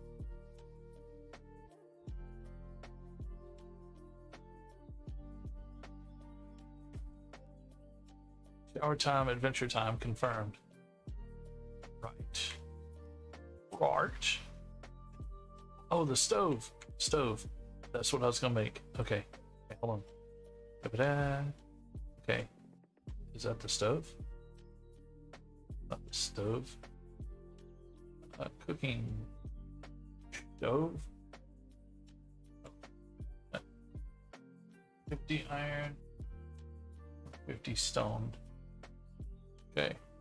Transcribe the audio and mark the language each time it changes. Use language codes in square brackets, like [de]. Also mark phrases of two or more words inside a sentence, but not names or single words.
[en] Shower time, adventure time confirmed. Right. Right. Oh, the stove. Stove. That's what I was gonna make. Okay. Okay, hold on. Da-ba-da. Okay. Is that the stove? Not the stove. Cooking stove. 50 iron. 50 stone. Okay.